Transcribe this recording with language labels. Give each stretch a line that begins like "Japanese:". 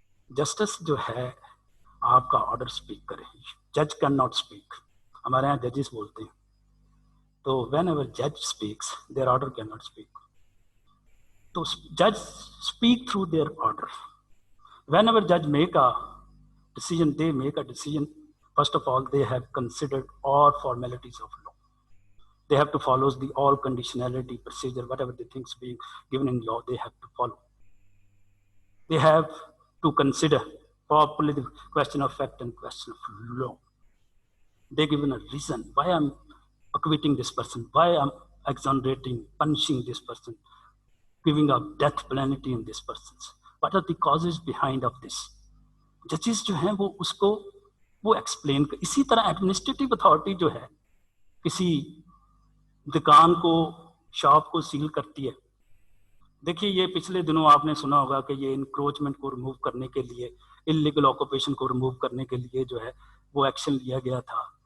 Hindi: Justice जो है आपका ऑर्डर स्पीक करे.
English: जज can not speak.
Hindi: हमारे यहाँ जजेस बोलते हैं, तो
English: When ever जज speaks there order can not speak. तो जज speak through their order. Whenever judge make a decision, they make a decision. First of all, they have considered all formalities of law. They have to follow the all conditionality procedure, whatever the things being given in law, they have to follow. They have to consider properly the question of fact and question of law. They given a reason why I'm acquitting this person, why I'm exonerating, punishing this person, giving a death penalty in this person. What are the causes behind of this?
Hindi: जजेस जो हैं वो उसको वो explain कर. इसी तरह administrative authority जो है किसी दुकान को, शॉप को सील करती है. देखिए ये पिछले दिनों आपने सुना होगा कि ये इंक्रोचमेंट को रिमूव करने के लिए, इलीगल ऑक्यूपेशन को रिमूव करने के लिए जो है वो एक्शन लिया गया था.